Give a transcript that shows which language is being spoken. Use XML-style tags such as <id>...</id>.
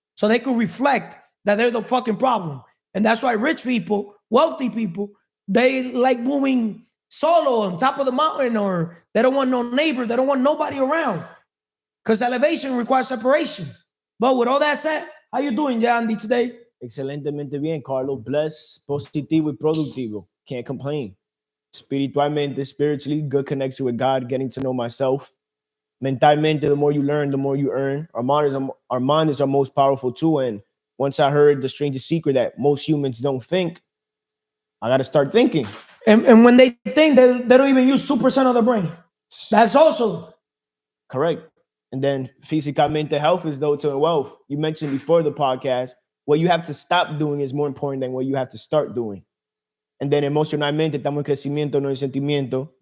<en>So they can reflect that they're the fucking problem. And that's why rich people, wealthy people, they like moving solo on top of the mountain, or they don't want no neighbor. They don't want nobody around because elevation requires separation. But with all that said, how you doing, Yandy, today?</en> <es>Excelentemente bien, Carlos. Blessed, positivo y productivo.</es> <en>Can't complain. Spiritualmente, spiritually, good connection with God, getting to know myself. Mentalmente, the more you learn, the more you earn. Our mind is our most powerful tool. And once I heard the strangest secret that most humans don't think, I got to start thinking. And when they think, they don't even use 2% of the brain. That's also correct. And then físicamente, health is though to wealth. You mentioned before the podcast, what you have to stop doing is more important than what you have to start doing. And then</en> <es>emocionalmente, estamos en crecimiento, no en sentimiento.</es>